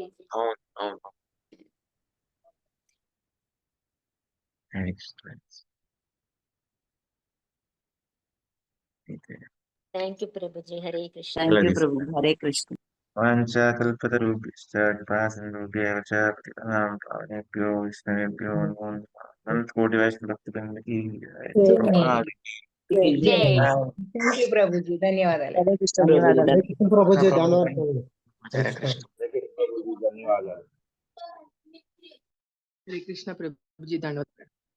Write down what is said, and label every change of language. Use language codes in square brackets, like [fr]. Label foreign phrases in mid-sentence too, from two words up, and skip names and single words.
[te] అవును అవును Next. [en] Thank you [te] ప్రభుజీ. హరే కృష్ణ. [en] Thank you [te] ప్రభు. హరే కృష్ణ. [sa] వాంఛాకల్పతరుభ్యశ్చ కృపాసింధుభ్యశ్చ పతితానాం పావనేభ్యో వైష్ణవేభ్యో నమో నమః. [te] అనంతకోటి వైష్ణవ భక్తవృందకి జై ప్రభుజీ ధన్యవాదాలు. హరే కృష్ణ ప్రభుజీ. ధన్యవాదాలు. హరే కృష్ణ. ధన్యవాదాలు. హరే కృష్ణ ప్రభుజీ దండవత్ ప్రణామాలు.